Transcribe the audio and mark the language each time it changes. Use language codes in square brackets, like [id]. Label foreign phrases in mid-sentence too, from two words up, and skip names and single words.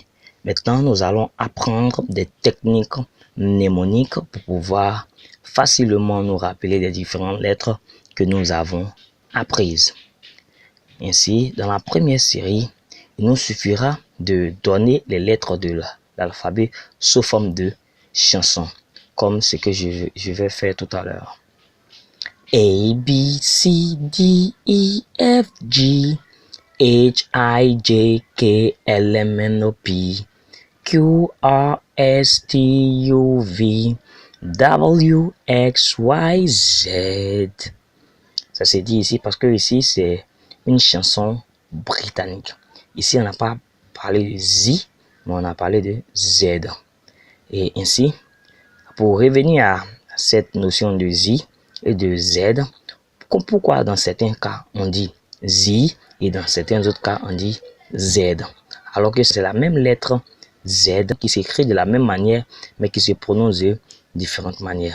[fr] Maintenant, nous allons apprendre des techniques mnémoniques pour pouvoir facilement nous rappeler les différentes lettres que nous avons apprises. Ainsi, dans la première série, il nous suffira de donner les lettres de l'alphabet sous forme de chansons, comme ce que je vais faire tout à l'heure. A, B, C, D, E, F, G, H, I, J, K, L, M, N, O, P, Q, R, S, T, U, V, W, X, Y, Z. Ça c'est dit ici parce que ici c'est une chanson britannique. Ici on n'a pas parlé de Z, mais on a parlé de Z. Et ainsi, pour revenir à cette notion de Z et de Z, pourquoi dans certains cas on dit Z et dans certains autres cas on dit Z, alors que c'est la même lettre Z qui s'écrit de la même manière mais qui se prononce de différentes manières.